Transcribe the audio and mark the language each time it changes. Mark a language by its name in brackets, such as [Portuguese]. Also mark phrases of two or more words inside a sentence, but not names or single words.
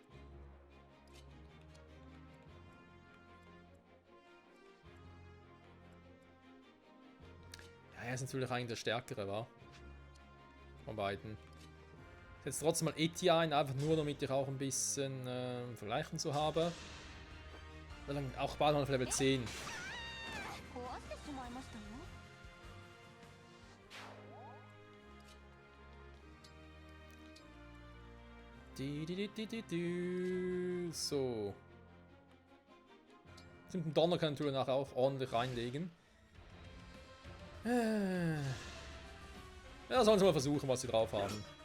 [German] Ja, er ist natürlich eigentlich der Stärkere, wa? Von beiden. Jetzt trotzdem mal Etienne, einfach nur damit ich auch ein bisschen Vergleichen zu haben. Dann auch bald noch auf Level 10. [Japanese] 壊してしまいましたよ。 [German] So. Den Donner kann natürlich nachher auch ordentlich reinlegen. Ja, sollen sie mal versuchen, was sie drauf haben.